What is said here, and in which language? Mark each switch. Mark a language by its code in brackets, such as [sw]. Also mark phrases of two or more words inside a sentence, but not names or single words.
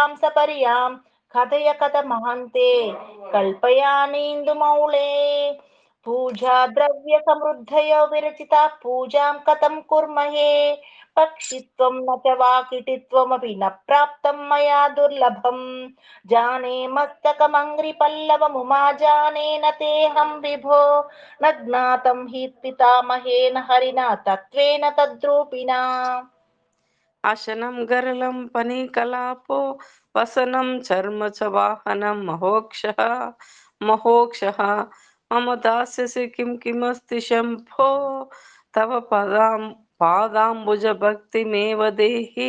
[sa] सपर्यां कथय कथमहन्ते कल्पयानीन्दुमौळे पूजा द्रव्य समृद्धयो विरचिता पूजां कथं कुर्महे पक्षित्वं न च वाकिटित्वमपि न प्राप्तं मया दुर्लभम् जाने मस्तकमङ्घ्रिपल्लवमुमा जाने न तेऽहं विभो न ज्ञातं हि पितामहेन हरिणा तत्त्वेन तद्रूपिणा అశనం గరళం పనీకలాపో వసనం చర్మ చ వాహనం మహోక్ష మమ దాస్యసి కిం కిమస్తి శంభో తవ పాదాంబుజ భక్తిమేవ దేహి.